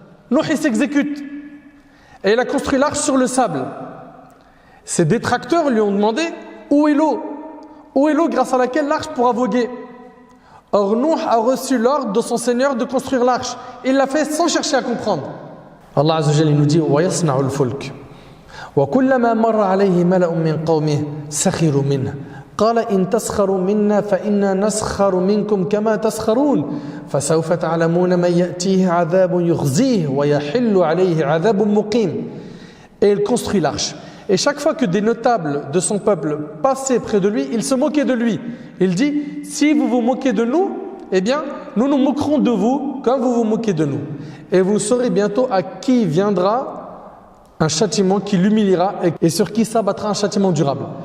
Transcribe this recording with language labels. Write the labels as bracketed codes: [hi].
[fr] Nuh il s'exécute et il a construit l'arche sur le sable. Ses détracteurs lui ont demandé où est l'eau? Où est l'eau grâce à laquelle l'arche pourra voguer? Or Nuh a reçu l'ordre de son Seigneur de construire l'arche. Il l'a fait sans chercher à comprendre. Allah Azza wa Jalla nous dit [ar] وَيَصْنَعُ الْفُلْكَ وَكُلَّمَا مَرَّ عَلَيْهِ مَلَأٌ مِّن قَوْمِهِ سَخِرُوا مِنْهُ قَالَ إِن تَسْخَرُوا مِنَّا فَإِنَّا نَسْخَرُ مِنكُمْ كَمَا تَسْخَرُونَ فَسَوْفَ تَعْلَمُونَ مَن يَأْتِيهِ عَذَابٌ يُخْزِيهِ وَيَحِلُّ عَلَيْهِ عَذَابٌ مُقِيمٌ. [fr] Et il construit l'arche. Et chaque fois que des notables de son peuple passaient près de lui, il se moquait de lui. Il dit, si vous vous moquez de nous, eh bien, nous nous moquerons de vous comme vous vous moquez de nous. Et vous saurez bientôt à qui viendra un châtiment qui l'humiliera et sur qui s'abattra un châtiment durable.